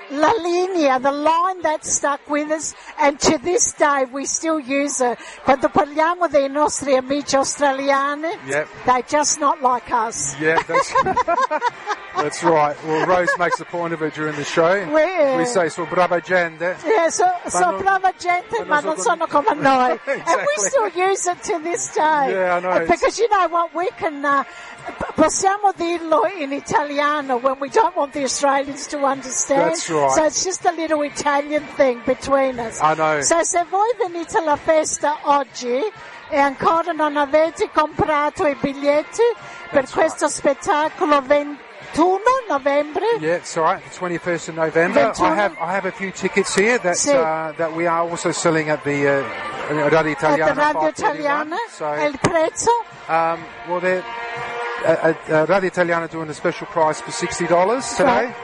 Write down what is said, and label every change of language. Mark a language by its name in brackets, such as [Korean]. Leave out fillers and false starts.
[Italian] La linea, [English] the line that stuck with us, and to this day we still use it. [Italian] Quando parliamo dei nostri amici australiani, [English] yep. they're just not like us. Yeah, that's, that's right. Well, Rose makes the point of it during the show. We say, so [Italian] brava gente. [English] Yeah, so [Italian] brava gente, ma non sono come noi. [English] Exactly. And we still use it to this day. Yeah, I know. Because you know what, we can... [Italian] possiamo dirlo in italiano [English] when we don't want the Australians to understand. That's right. So it's just a little Italian thing between us. I know. [Italian] So se voi venite alla festa oggi e ancora non avete comprato i biglietti per questo spettacolo 21 novembre. [English] Yeah, it's all right. The 21st of November. I have a few tickets here that that we are also selling at the Radio Italiana. At the Radio Italiana. So, [Italian] il prezzo? [English] Radio Italiana doing a special price for $60 today.